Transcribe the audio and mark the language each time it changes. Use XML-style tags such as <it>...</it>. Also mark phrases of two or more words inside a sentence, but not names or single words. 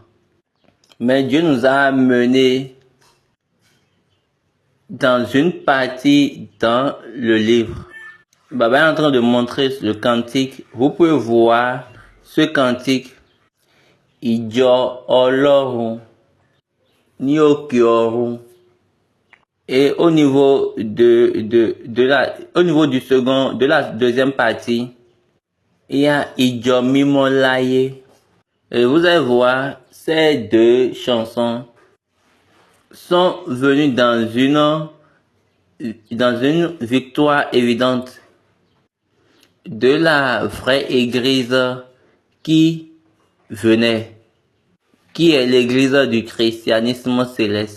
<fr>Mais Dieu nous a menés dans une partie dans le livre. Baba est en train de montrer le cantique. Vous pouvez voir ce cantique.</fr> <yo>Ijo Ọlọ́run ní òkè ọ̀run.</yo> <fr>Et au niveau de la deuxième partie, il y a</fr> <yo>Ijo Mímọ́ láyé.</yo> <fr>Et vous allez voir, ces deux chansons sont venues dans une victoire évidente de la vraie église qui venait, qui est l'église du christianisme céleste.</fr>